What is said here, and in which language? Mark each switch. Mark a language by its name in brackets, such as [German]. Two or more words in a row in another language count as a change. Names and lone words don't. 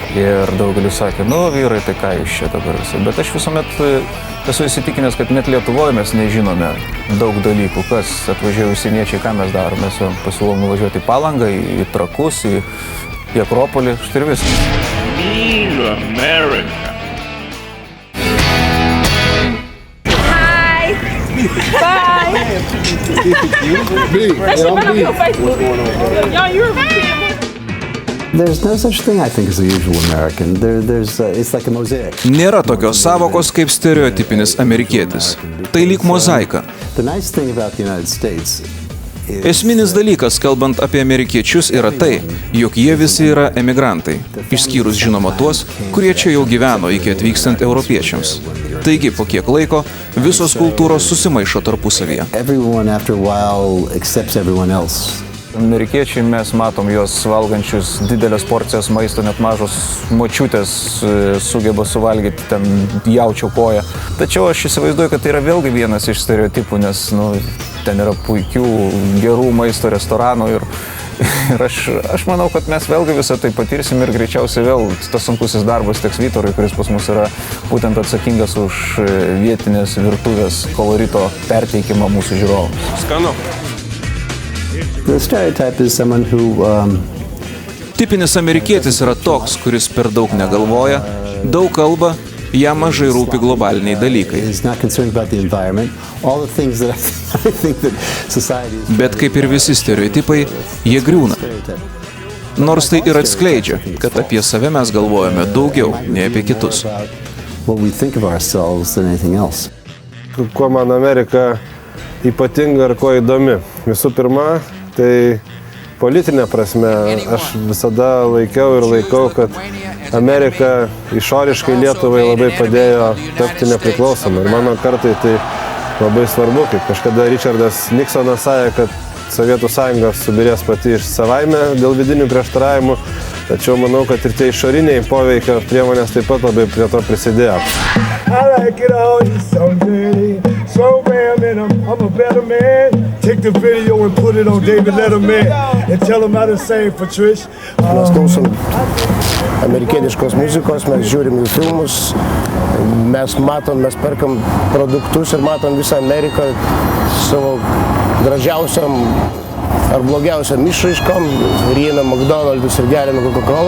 [Lithuanian] Ir daugelis sakė, nu vyrai, tai ką jūs čia dabar visi. Bet aš visuomet esu įsitikinęs, kad net Lietuvoje mes nežinome daug dalykų, kas atvažiavo užsieniečiai, ką mes darome. Mes pasiūlom nuvažiuoti į Palangą, į Trakus, į Akropolį, štai ir viskas. Myliu Ameriką. [English] There's no such thing, I think, as the usual American. It's like a mosaic. [Lithuanian] Nėra tokios savokos kaip stereotipinis amerikietis. Tai lyg mozaika. [English] The nice thing about the United States [Lithuanian] Esminis dalykas, kalbant apie amerikiečius, yra tai, jog jie visi yra emigrantai, išskyrus žinoma tuos, kurie čia jau gyveno iki atvykstant europiečiams. Taigi, po kiek laiko, visos kultūros susimaišo tarpusavyje. [English] everyone after a while accepts everyone else. [Lithuanian] Amerikiečiai mes matom juos valgančius didelės porcijas maisto, net mažos močiutės sugeba suvalgyti ten jaučio koją. Tačiau aš įsivaizduoju, kad tai yra vėlgi vienas iš stereotipų, nes ten yra puikių, gerų maisto restoranų ir aš manau, kad mes vėlgi visą tai patirsim ir greičiausiai vėl tas sunkusis darbas teks Vytarui, kuris pas mus yra būtent atsakingas už vietinės virtuvės kolorito perteikimą mūsų žiūrovams. Skanu. [English] The stereotype is someone who [Lithuanian] Tipinis amerikietis yra toks, kuris per daug negalvoja, daug kalba, jam mažai rūpi globaliniai dalykai. [English] is not concerned about the environment. All the things that I think that society is. [Lithuanian] Bet kaip ir visi stereotipai, jie griūna. Nors tai ir atskleidžia, kad apie save mes galvojame daugiau nei apie kitus. [English] what we think of ourselves than anything else. [Lithuanian] Kuo man Amerika ypatinga ir kuo įdomi. Visų pirma, tai politinė prasme aš visada laikiau ir laikau, kad Amerika išoriškai Lietuvai labai padėjo tapti nepriklausomą. Ir mano kartai tai labai svarbu, kaip kažkada Richardas Nixonas sakė, kad Sovietų sąjunga subirės pati iš savaime dėl vidinių prieštaravimų, tačiau manau, kad ir tie išoriniai poveikio priemonės taip pat labai prie to prisidėjo. [English] I like it all, you so dirty, so bam, and I'm a better man. Take the video and put it on David Letterman and tell him how to sing for Trish. [Lithuanian] Mes klausom amerikietiškos muzikos, mes žiūrim jų filmus, mes matom, mes perkam produktus ir matom visą Ameriką savo gražiausiam ar blogiausiam išraiškom, ryjame McDonald's ir geriame Coca-Cola.